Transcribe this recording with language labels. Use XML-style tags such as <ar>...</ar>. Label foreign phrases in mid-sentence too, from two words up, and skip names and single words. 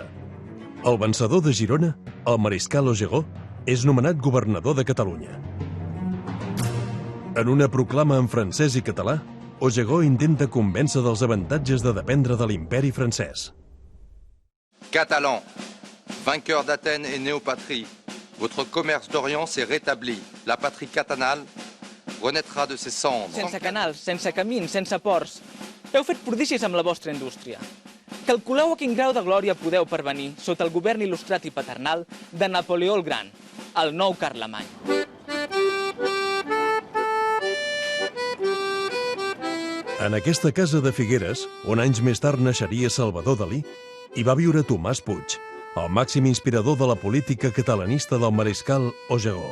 <ca>El vencedor de Girona, el mariscal Augereau, és nomenat governador de Catalunya. En una proclama en francès i català, Augereau intenta convèncer dels avantatges de dependre de l'imperi francès.</ca> <fr>Catalans, vainqueurs d'Athènes et néopatrie, votre commerce d'Orient s'est rétabli. La patrie catalane renaîtra de ses cendres.</fr> <ca>Sense canals, sense camins, sense ports. Heu fet prodigis amb la vostra indústria. Calculeu a quin grau de glòria podeu pervenir sota el govern il·lustrat i paternal de Napoleó el Gran, el nou Carlemany. En aquesta casa de Figueres, on anys més tard naixeria Salvador Dalí, hi va viure Tomàs Puig, el màxim inspirador de la política catalanista del mariscal Augereau.</ca>